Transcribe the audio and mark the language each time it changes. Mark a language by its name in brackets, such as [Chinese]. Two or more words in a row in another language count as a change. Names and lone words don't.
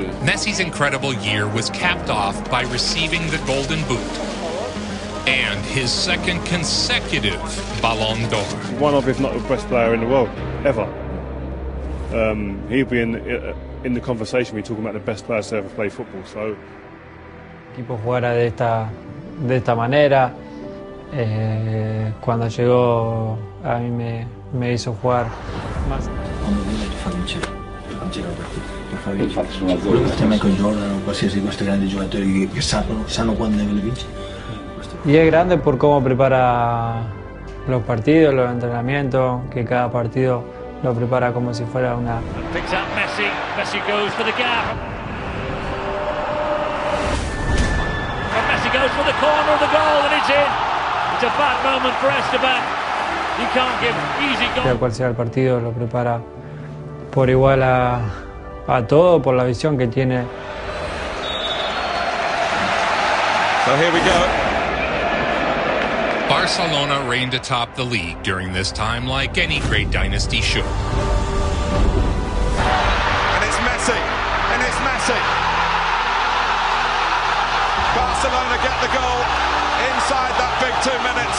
[English] Messi's incredible year was capped off by receiving the Golden Boot and his 2nd consecutive Ballon d'Or. One of, if not the best player in the world, ever. He'll be in the conversation. We're talking about the best players to ever play football. So, [Spanish] el equipo jugara de esta manera. Cuando llegó a mí me hizo jugar más. [Italian] Michael Jordan o qualsiasi questi grandi giocatori che sanno quando devono vincere. [Spanish] Y es grande por cómo prepara los partidos, los entrenamientos, que cada partido lo prepara como si fuera una... [English] Picks up Messi, Messi goes for the gap. And Messi goes for the corner of the goal and it's in. It's a bad moment for Esteban. He can't give easy goal. [Spanish] Sea cual sea el partido, lo prepara por igual a todo, por la visión que tiene. [English] So here we go. Barcelona reigned atop the league during this time like any great dynasty should. And it's Messi, and it's Messi. Barcelona get the goal inside that big 2 minutes.